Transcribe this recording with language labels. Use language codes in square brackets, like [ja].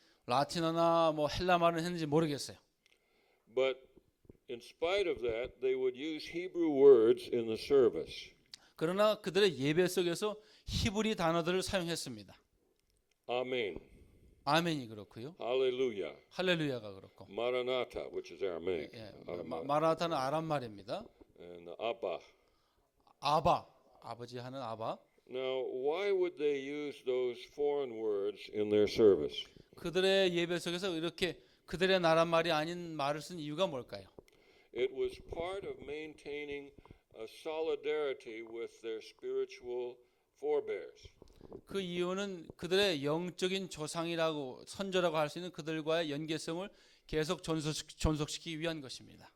[ko] 라틴어나 뭐 헬라 말은 했는지 모르겠어요. [en] But in spite of that, they would use Hebrew words in the service. [ko] 그러나 그들의 예배 속에서 히브리 단어들을 사용했습니다. [en] Amen. [ko] 아멘이 그렇고요. [en] Hallelujah. [ko] 할렐루야가 그렇고. [en] Maranatha, which is Aramaic. [ko] 마라타는 아람 말입니다. [en] And Abba. [ko] 아바, 아버지 하는 아바. [en] Now, why would they use those foreign words in their service? [ko] 그들의 예배 속에서 이렇게 그들의 나라 말이 아닌 말을 쓴 이유가 뭘까요? [en] It was part of maintaining a solidarity with their spiritual forebears. [ko] 그 이유는 그들의 영적인 조상이라고 선조라고 할 수 있는 그들과의 연계성을 계속 존속시키기 위한 것입니다.